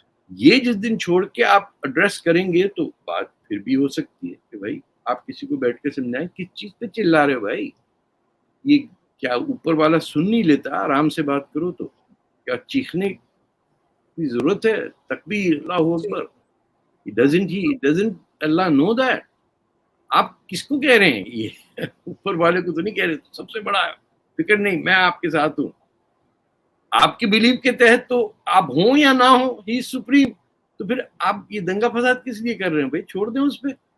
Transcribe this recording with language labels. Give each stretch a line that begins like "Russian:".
Urdu: یہ جس دن چھوڑ کے آپ ایڈریس کریں گے تو بات پھر بھی ہو سکتی ہے کہ بھائی آپ کسی کو بیٹھ کے سمجھائیں کس چیز پہ چلا رہے ہو بھائی، یہ کیا اوپر والا سن نہیں لیتا؟ آرام سے بات کرو تو کیا چیخنے کی ضرورت ہے؟
Arabic: تکبیر اللہ اکبر.
English: He doesn't اللہ know that.
Urdu: آپ کس کو کہہ رہے ہیں؟ یہ اوپر والے کو تو نہیں کہہ رہے، سب سے بڑا ہے، فکر نہیں میں آپ کے ساتھ ہوں. آپ کے بلیف کے تحت تو آپ ہوں یا نہ ہوں،
English: ہی سپریم.
Urdu: تو پھر آپ یہ دنگا فساد کس لیے کر رہے ہیں بھائی؟ چھوڑ دیں اس پہ.